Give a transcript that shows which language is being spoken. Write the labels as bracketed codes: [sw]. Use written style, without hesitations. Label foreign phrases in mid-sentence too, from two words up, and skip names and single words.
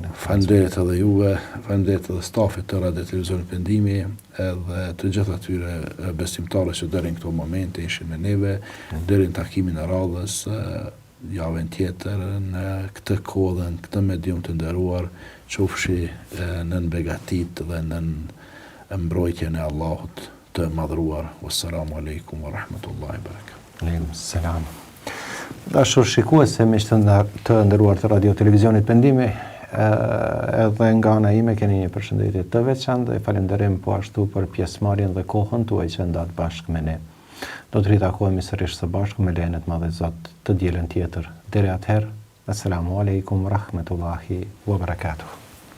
[sq] Faleminderit edhe juve, faleminderit edhe stafit të Radio Televizionit Pendimi, edhe të gjithë atyre besimtarë që deri në këto momente ishin me neve, deri në takimin e radhës javën tjetër në këtë kohë dhe në këtë medium të nderuar, qofshi në begatit dhe në mbrojtjen e Allahut të madhruar. [ar] والسلام عليكم ورحمة الله وبركاته. عليكم السلام. [sq] Dashur shikues e miq të nderuar të Radio Televizionit Pendimi, edhe nga ana ime keni një përshëndetje të veçantë dhe falenderojm po ashtu për pjesëmarrjen dhe kohën tuaj që ndat bashkë me ne. Do të ritakohemi sërish së bashku me lejen e të Madhit Zot të dielën tjetër. Deri atëherë, [ar] السلام عليكم ورحمة الله وبركاته.